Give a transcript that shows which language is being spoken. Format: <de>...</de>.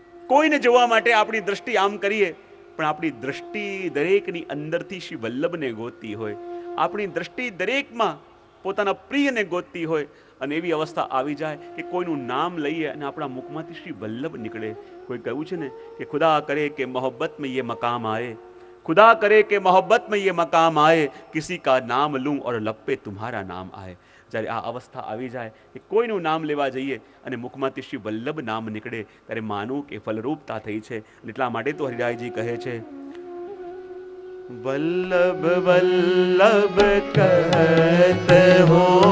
<gu>કોઈને જોવા માટે આપણી દ્રષ્ટિ આમ કરીએ પણ આપણી દ્રષ્ટિ દરેકની અંદરથી શ્રી વલ્લભને ગોતતી હોય. આપણી દ્રષ્ટિ દરેકમાં પોતાના પ્રિયને ગોતતી હોય. અને એવી અવસ્થા આવી જાય કે કોઈનું નામ લઈએ અને આપણા મુખમાંથી શ્રી વલ્લભ નીકળે. કોઈ કહ્યું છે ને કે</gu> <hi>ખુદા કરે કે મોહબ્બત में ये मकाम आए, खुदा करे કે મોહબ્બત में ये मकाम आए, किसी का नाम लूं और लब पे तुम्हारा नाम आए.</hi> <gu>જ્યારે આ અવસ્થા આવી જાય કે કોઈનું નામ લેવા જઈએ અને મુખમાંથી શ્રી વલ્લભ નામ નીકળે ત્યારે માનું કે ફલરૂપતા થઈ છે. એટલા માટે તો હરિરાયજી કહે છે, વલ્લભ વલ્લભ કહત હો,</gu>